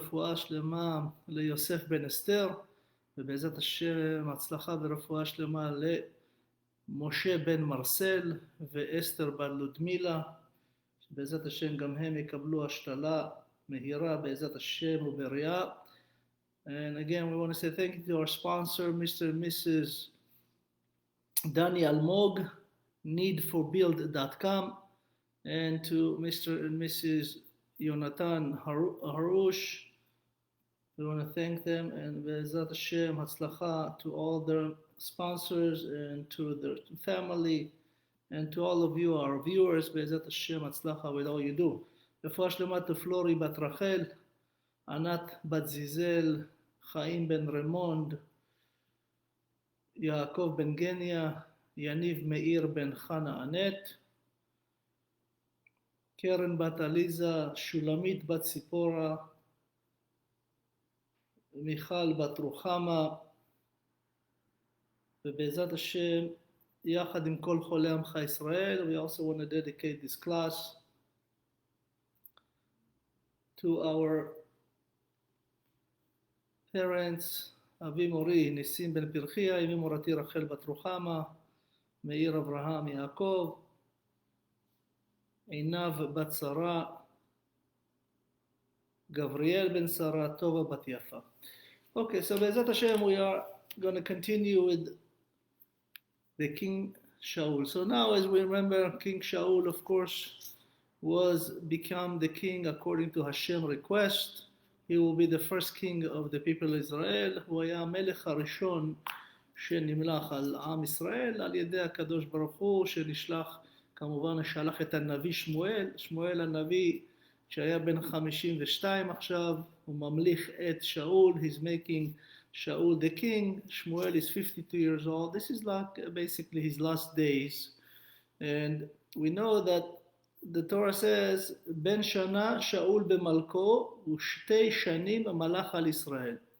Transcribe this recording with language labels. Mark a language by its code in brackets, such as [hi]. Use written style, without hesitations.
[he] Refuah Shlema ליוסף בן אסתר, ובעזרת השם הצלחה ורפואה שלמה למשה בן מרסל ואסתר בת לודמילה, שבעזרת השם גם הם יקבלו השתלה מהירה בעזרת השם ובריאה. [en] And again, we want to say thank you to our sponsor, Mr. and Mrs. Dani Almog, needforbuild.com, and to Mr. and Mrs. Yonatan Harush. We want to thank them, and Be'ezat Hashem, Hatzlacha to all their sponsors and to their family, and to all of you, our viewers. Be'ezat Hashem, Hatzlacha with all you do. Refuah Shlema to Flori Bat Rachel, Anat Bat Zizel, Chaim Ben Remond, Yaakov Ben Genia, Yaniv Meir Ben Chana Anet, Karen Bat Aliza, Shulamit Bat Sipora, Michal Bat Ruchama, [he] ובעזרת השם, יחד עם כל חולי עמך ישראל. [en] We also want to dedicate this class to our parents, אבי מורי ניסים בן פרחיה, אמי מורתי רחל בת רוחמה, מאיר אברהם יעקב, עינב בת שרה, גבריאל בן שרה, טובה בת יפה. Okay, so בעזרת השם we are going to continue with the King Shaul. So now, as we remember, King Shaul, of course, was become the king according to Hashem's request. He will be the first king of the people of Israel. [he] הוא היה המלך הראשון שנמלך על עם ישראל על ידי הקדוש ברוך הוא, שנשלח, כמובן שלח את הנביא שמואל. שמואל הנביא שהיה בן 52 עכשיו, הוא ממליך את שאול. [en] He's making Shaul the king. Shmuel is 52 years old. This is like basically his last days. And we know that the Torah says, [he] Ben Shana Shaul b'malko u'shtei shanim malach al Israel.